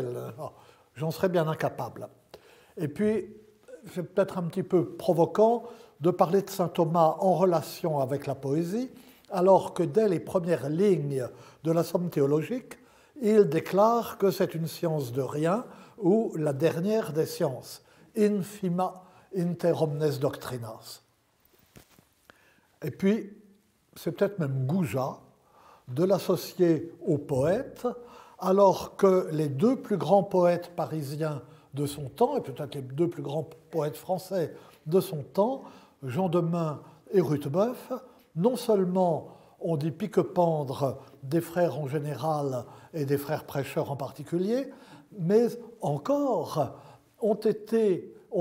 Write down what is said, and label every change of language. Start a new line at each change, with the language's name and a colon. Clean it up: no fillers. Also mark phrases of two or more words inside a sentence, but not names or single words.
French: J'en serais bien incapable. Et puis, c'est peut-être un petit peu provoquant de parler de saint Thomas en relation avec la poésie, alors que dès les premières lignes de la Somme théologique, il déclare que c'est une science de rien ou la dernière des sciences,
Latin: infima inter omnes doctrinas.
French: Et puis, c'est peut-être même goujat de l'associer au poète, alors que les deux plus grands poètes parisiens de son temps, et peut-être les deux plus grands poètes français de son temps, Jean Demain et Rutebeuf, non seulement ont dit pique-pendre des frères en général et des frères prêcheurs en particulier, mais encore ont été